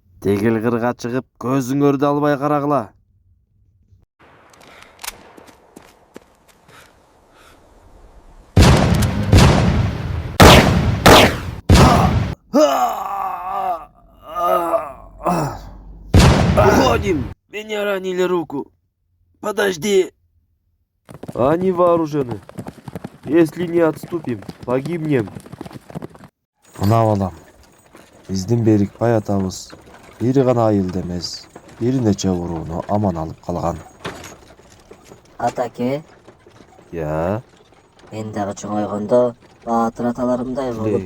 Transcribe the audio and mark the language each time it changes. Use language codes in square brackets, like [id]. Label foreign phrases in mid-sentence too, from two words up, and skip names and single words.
[ky] Тегил кырга чыгып көзүңөрдү албай карагыла. [ru] Уходим! Меня ранили руку. Подожди. Они вооружены. Если не отступим, погибнем. [ky] Мына балам. Биздин Берикбай атабыз бир гана айылды эмес, бир нече урууну аман алып калган. Атаке, Я, мен дагы чоңойгондо баатыр аталарымдай болуп,